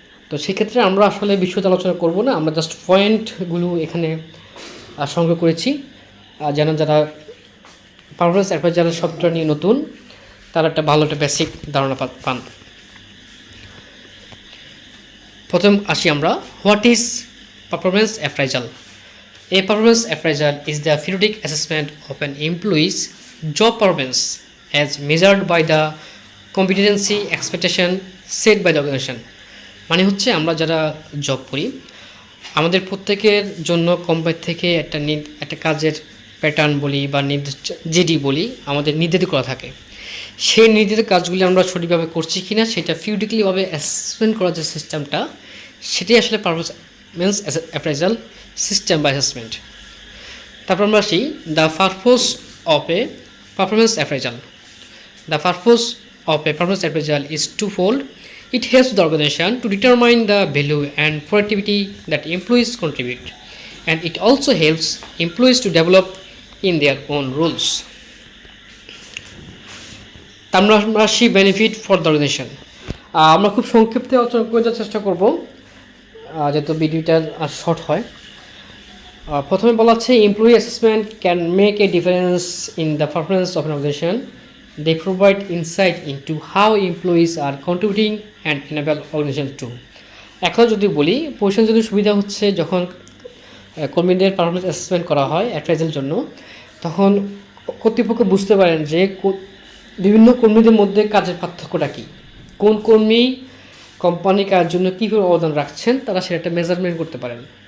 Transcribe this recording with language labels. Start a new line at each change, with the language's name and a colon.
Bangla: তো সেক্ষেত্রে আমরা আসলে বিশদ আলোচনা করব না, আমরা জাস্ট পয়েন্টগুলো এখানে সংগ্রহ করেছি যেন যারা পারফরমেন্স অ্যাপ্রাইজাল সফটওয়্যার নিয়ে নতুন তারা একটা ভালো একটা বেসিক ধারণা পান। প্রথম আসি আমরা,
English: What is performance appraisal? A performance appraisal is the periodic assessment of an employee's job performance as measured by the competency expectation set by the organization.
Bangla: মানে হচ্ছে আমরা যারা জব করি আমাদের প্রত্যেকের জন্য কোম্পানি থেকে একটা কাজের প্যাটার্ন বলি বা জিডি বলি আমাদের নির্ধারিত করা থাকে। সেই নির্ধারিত কাজগুলি আমরা সঠিকভাবে করছি কিনা সেটা পিরিয়ডিক্যালিভাবে অ্যাসেসমেন্ট করার যে সিস্টেমটা সেটাই আসলে পারফরমেন্স অ্যাপ্রাইজাল সিস্টেম বা অ্যাসেসমেন্ট। তারপর আমরা আসি
English: The purpose of a performance appraisal. The purpose of a performance appraisal is twofold. It helps the organization to determine the value and productivity that employees contribute, and it also helps employees to develop in their own roles.
Bangla: আমরা আসি
English: Benefit for the organisation.
Bangla: আমরা খুব সংক্ষিপ্তে আলোচনা করে যাওয়ার চেষ্টা করব যাতে ভিডিওটা আর শর্ট হয়। প্রথমে বলা হচ্ছে
English: Employee assessment can make a difference in the performance of an organisation. They provide insight into how employees are contributing and enable organization to.
Bangla: এখন যদি বলি পজিশন যদি সুবিধা হচ্ছে যখন কর্মীদের পারফরমেন্স অ্যাসেসমেন্ট করা হয় অ্যাপ্রাইজালের জন্য, তখন কর্তৃপক্ষ বুঝতে পারেন যে বিভিন্ন কর্মীদের মধ্যে কাজের পার্থক্যটা কী, কোন কর্মী কোম্পানি কাজের জন্য কীভাবে অবদান রাখছেন তারা সেটা একটা মেজারমেন্ট করতে পারেন।